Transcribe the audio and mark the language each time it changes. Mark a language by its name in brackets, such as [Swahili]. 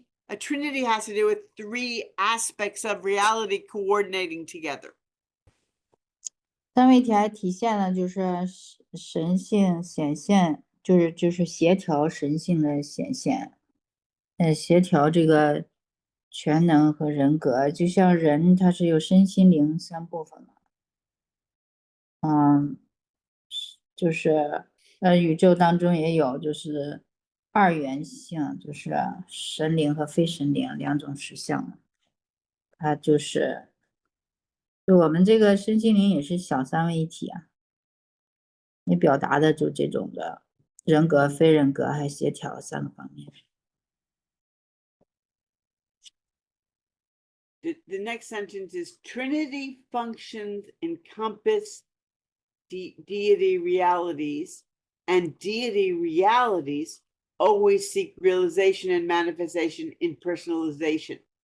[English] A Trinity has to do with three aspects of reality coordinating together. [Chinese] 三位一体还体现了就是神性显现，就是协调神性的显现，协调这个全能和人格，就像人他是有身心灵三部分嘛，就是宇宙当中也有就是二元性，就是神灵和非神灵两种实相，它就我们这个身心灵也是小三位一体啊，你表达的就这种的人格、非人格还协调三个方面。 [English] The next sentence is Trinity functions encompass deity realities, and deity realities always seek realization and manifestation in personalization.